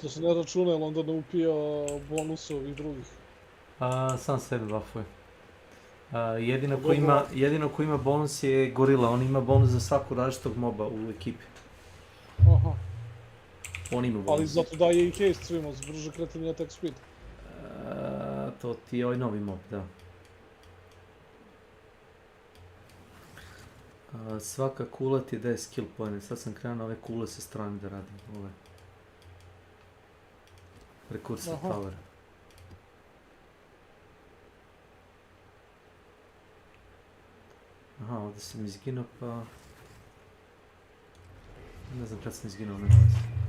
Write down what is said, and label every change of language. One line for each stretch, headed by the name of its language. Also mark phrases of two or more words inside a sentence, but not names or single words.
Bosnian: A, to se ne računa, jer onda ne upija bonusov i drugih. Sam sebe buffuje. Jedino ko ima bonus je gorila, on ima bonus za svaku različitog moba u ekipi. Aha. On ima bonus. Ali zato daje i haste svima, brže kretanje
English: attack speed.
Bosnian: To ti je ovaj novi mob, da. Svaka kula ti daje skill point, sad sam krenuo ove kule sa strane da radim, ove. Prekursor power. Aha, ovdje sam izginuo pa... Ne znam kad sam izginuo, nema veze.